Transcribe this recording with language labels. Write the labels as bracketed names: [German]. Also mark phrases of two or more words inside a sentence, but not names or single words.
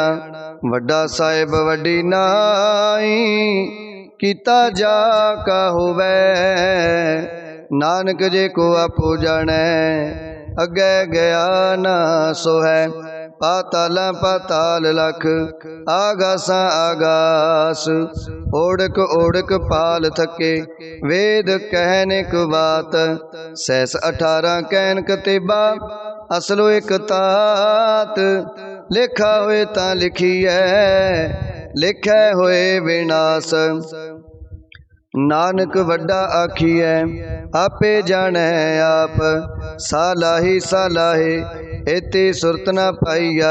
[Punjabi] ਵੱਡਾ ਸਾਹਿਬ ਵੱਡੀ ਨਾਈ, ਕੀਤਾ ਜਾ ਕਾ ਹੋਵੈ। ਨਾਨਕ ਜੇ ਕੋ ਆਪੋ ਜਾਣੈ, ਅਗੇ ਗਇਆ ਨਾ ਸੋ ਹੈ। ਪਾਤਾਲਾ ਪਾਤਾਲ ਲਖ, ਆਗਾਸਾ ਆਗਾਸ। ਓੜਕ ਓੜਕ ਪਾਲ ਥਕੇ, ਵੇਦ ਕਹਨ ਇਕ ਬਾਤ। ਸਹਸ 18 ਕਹਨ ਕਤੇਬਾ, ਅਸਲੋ ਇਕ ਤਾਤ। ਲਿਖਾ ਹੋਏ ਤਾਂ ਲਿਖੀਐ, ਲਿਖੈ ਹੋਏ ਵਿਣਾਸ। ਨਾਨਕ ਵੱਡਾ ਆਖੀਐ, ਆਪੇ ਜਾਣੈ ਆਪ। ਸਾਲਾਹੀ ਸਾਲਾਹੇ, ਏਤੀ ਸੁਰਤ ਨ ਪਾਇਆ।